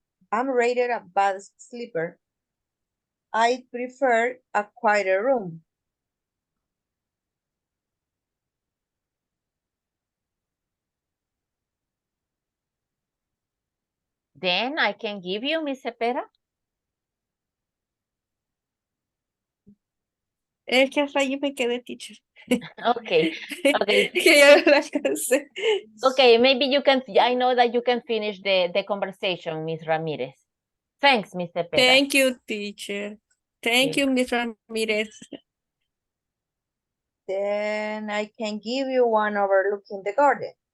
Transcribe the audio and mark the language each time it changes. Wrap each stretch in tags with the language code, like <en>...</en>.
<en>I'm rated a bad sleeper. I prefer a quieter room. Then I can give you, Miss Cepeda.</en> <es>Es que hasta allí me quedé, teacher.</es> <en>Okay.</en> <es>Que ya no la alcancé.</es> <en>Okay, maybe you can, I know that you can finish the conversation, Miss Ramirez. Thanks, Miss Cepeda. Thank you, teacher. Thank you, Miss Ramirez. Then I can give you one overlooking the garden.</en>